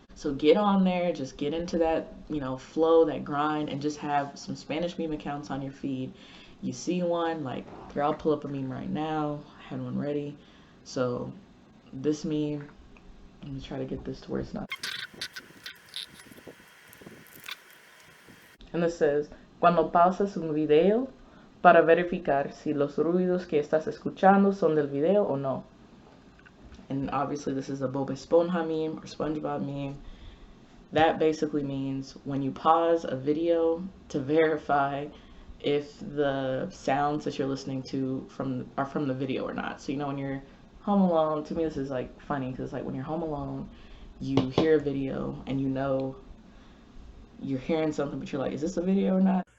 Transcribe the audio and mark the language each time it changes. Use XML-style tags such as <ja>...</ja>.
<en>So get on there, just get into that, flow, that grind, and just have some Spanish meme accounts on your feed. You see one, here, I'll pull up a meme right now. I had one ready. So this meme, let me try to get this to where it's not. And this says,</en> <es>cuando pausas un video para verificar si los ruidos que estás escuchando son del video o no.</es> <en>And obviously this is a Bob Esponja meme or SpongeBob meme. That basically means when you pause a video to verify if the sounds that you're listening to are from the video or not. So when you're home alone, to me this is funny, because when you're home alone, you hear a video and you're hearing something, but you're is this a video or not?</en>